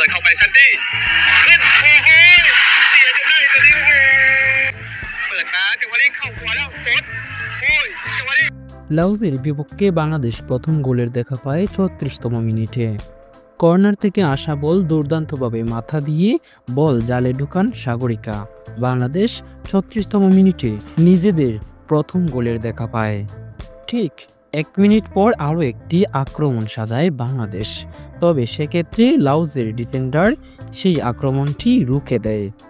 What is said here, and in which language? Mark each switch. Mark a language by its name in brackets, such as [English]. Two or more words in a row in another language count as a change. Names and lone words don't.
[Thai] ซันตี้ขึ้นโอ้โหเสียจนได้ตอนนี้โอ้โหเปิดมาจังหวะนี้เข้าหัวแล้วโต๊ดโอ้ยจังหวะนี้ [Bangla] লাওসের বিপক্ষে বাংলাদেশ প্রথম গোলের দেখা পায় ৩৬তম মিনিটে। কর্নার থেকে আসা বল দুর্দান্তভাবে মাথা দিয়ে বল জালে ঢুকান সাগরিকা। বাংলাদেশ ৩৬তম মিনিটে নিজেদের প্রথম গোলের দেখা পায়। ঠিক ১ মিনিট পর আরও একটি আক্রমণ সাজায় বাংলাদেশ, তবে সেক্ষেত্রে লাওসের ডিফেন্ডার সেই আক্রমণটি রুখে দেয়।